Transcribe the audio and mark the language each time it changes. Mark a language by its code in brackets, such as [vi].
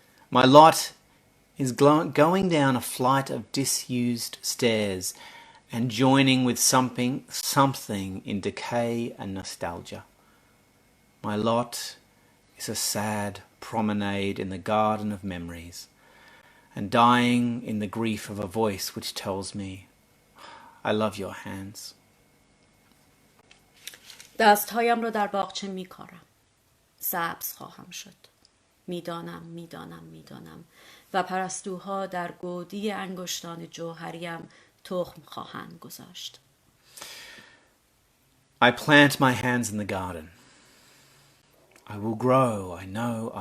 [en] My lot is going down a flight of disused stairs and joining with something in decay and nostalgia. My lot is a sad promenade in the garden of memories and dying in the grief of a voice which tells me, I love your hands. [fa] دستهایم را در باغچه می‌کارم. سبز خواهم شد. میدانم و پرستوها در گودی انگشتان جوهریم تخم خواهند گذاشت. [en] I plant my hands in the garden. I will grow, I know.